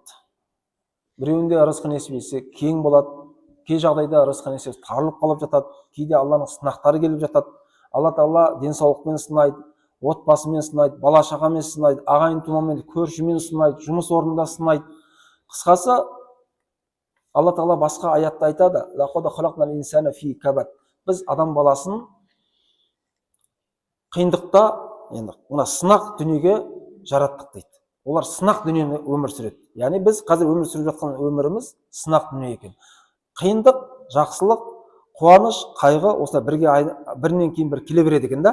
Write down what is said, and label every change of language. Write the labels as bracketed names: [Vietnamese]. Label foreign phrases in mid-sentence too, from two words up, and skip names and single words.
[Kazakh] Біреуінде рызқы несібесі кең болады, кей жағдайда рызқы несібесі тарылып қалып жатады, кейде Алланың сынақтары келіп жатады. Алла тағала денсаулықпен сынайды, отбасымен сынайды, бала шағамен сынайды, ағайын тумамен, көршімен сынайды, жұмыс орнында сынайды. Қысқасы, Алла тағала басқа аятта айтады: [Arabic] «لقد خلقنا الإنسان في كبد». [Kazakh] Біз адам баласын қиындықта, енді мына сынақ дүниеге жараттық дейді. Олар сынақ дүниені өмір сүреді. Яғни біз қазір өмір сүріп жатқан өміріміз сынақ дүние екен. Қиындық, жақсылық, қуаныш, қайғы осылай бірінен кейін бір келе береді екен да.